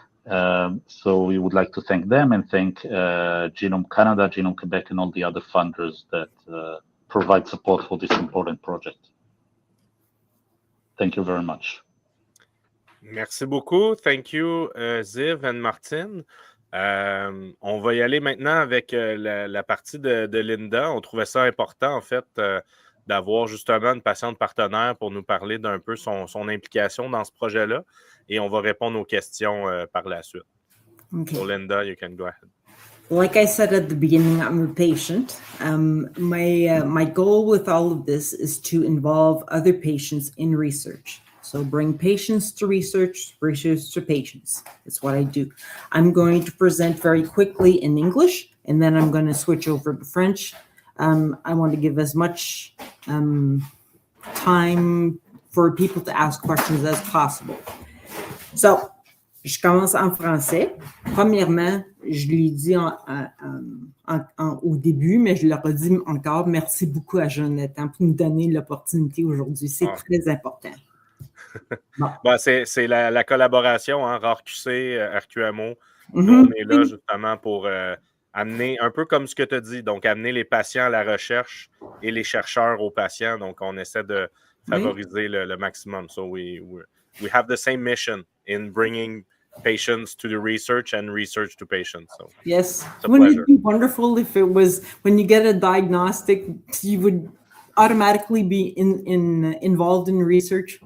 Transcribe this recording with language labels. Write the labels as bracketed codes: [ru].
[en] So we would like to thank them and thank Genome Canada, Genome Quebec, and all the other funders that provide support for this important project. Thank you very much. [fr] Merci beaucoup. [en] Thank you, Ziv and Martine. [fr] On va y aller maintenant avec la partie de Linda. On trouvait ça important, en fait, d'avoir justement une patiente partenaire pour nous parler d'un peu son implication dans ce projet-là. Et on va répondre aux questions par la suite. Okay. [en] So, Linda, you can go ahead. Like I said at the beginning, I'm a patient. My goal with all of this is to involve other patients in research. So bring patients to research, research to patients. That's what I do. I'm going to present very quickly in English, and then I'm going to switch over to French. I want to give as much time for people to ask questions as possible. [fr] So, je commence en français. Premièrement, je l'ai dit au début, mais je le redis encore, merci beaucoup à Jonathan pour nous donner l'opportunité aujourd'hui. C'est très important. Bon. Bon, c'est la collaboration, hein, RARE.QC-RQMO. On est là justement pour amener, un peu comme ce que tu as dit, donc amener les patients à la recherche et les chercheurs aux patients. Donc, on essaie de favoriser le maximum. [en] So we have the same mission in bringing patients to the research and research to patients. So yes, wouldn't it be wonderful if it was when you get a diagnostic, you would automatically be involved in research?